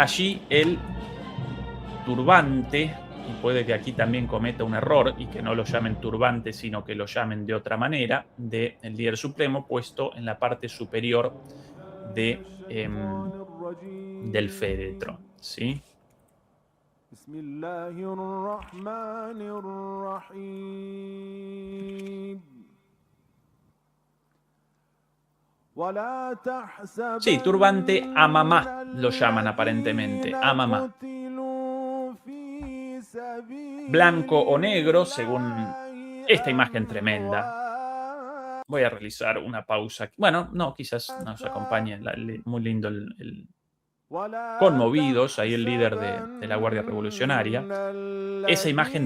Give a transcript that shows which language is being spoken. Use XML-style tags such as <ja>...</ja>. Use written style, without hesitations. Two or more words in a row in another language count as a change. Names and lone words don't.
<es>Allí el turbante, y puede que aquí también cometa un error y que no lo llamen turbante, sino que lo llamen de otra manera, del líder supremo, puesto en la parte superior de, del féretro, ¿sí?</es> <ar>بسم الله الرحمن الرحيم ولا</ar> <es>Sí, turbante</es> <ar>تحسبن</ar> <es>amamá lo llaman aparentemente,</es> <ar>الذين</ar> <es>amamá.</es> <ar>قتلوا في</ar> <es>Blanco</es> <ar>سبيل</ar> <es>o negro, según</es> <ar>الله</ar> <es>esta imagen tremenda.</es> <ar>أموات</ar> <es>Voy a realizar una pausa. Bueno, no, quizás nos acompañe. Muy lindo</es> <ar>ولا</ar> <es>conmovidos, ahí el líder de la Guardia</es> <ar>تحسبن</ar> <es>Revolucionaria. Esa imagen</es>